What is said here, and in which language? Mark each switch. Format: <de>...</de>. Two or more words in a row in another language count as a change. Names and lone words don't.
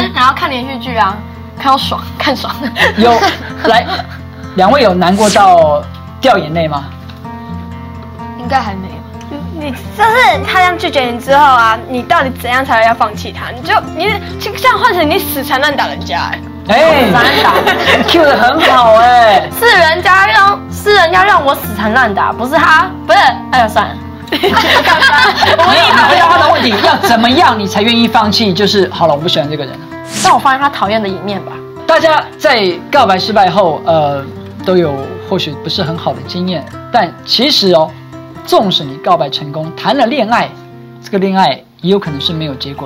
<zh>然後看連續劇啊，看到爽，看爽。有來，兩位有難過到掉眼淚嗎？應該還沒有。你就是他這樣拒絕你之後啊，你到底怎樣才會要放棄他？你這樣換成你死纏爛打人家 Q 得很好是人家讓我死纏爛打，不是他，不是，哎呀算了。我也回答他的問題，要怎麼樣你才願意放棄？就是好了，我不喜歡這個人。讓我發現他討厭的一面吧。大家在告白失敗後，都有或許不是很好的經驗，但其實哦。縱使你告白成功，談了戀愛，這個戀愛也有可能是沒有結果的。</zh>